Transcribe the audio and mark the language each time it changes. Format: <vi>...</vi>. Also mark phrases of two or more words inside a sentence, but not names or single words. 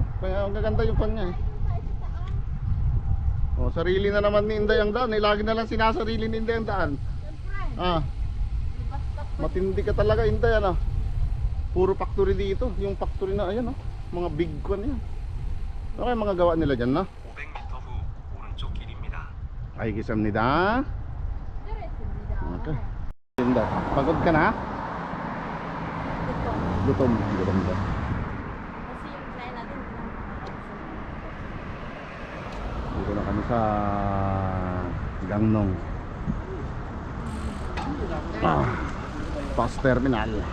<tl>Kaya ang gaganda yung pan niya eh. Oh, sarili na naman ni Inday ang daan. Lagi na lang sinasarili ni Inday ang daan. Ah, matindi ka talaga Inday ano. Puro factory dito. Yung factory na ayan oh. Mga</tl> <en>big one</en> <tl>yan. Ano kaya mga gawa nila dyan no?</tl> <ko>500m 후 오른쪽 길입니다. Ay 기사입니다.</ko> <tl>Okay. Inday, pagod ka na? Gutom ba? Kasi yung play natin. Dito na kami sa Gangnong bus terminal.</tl>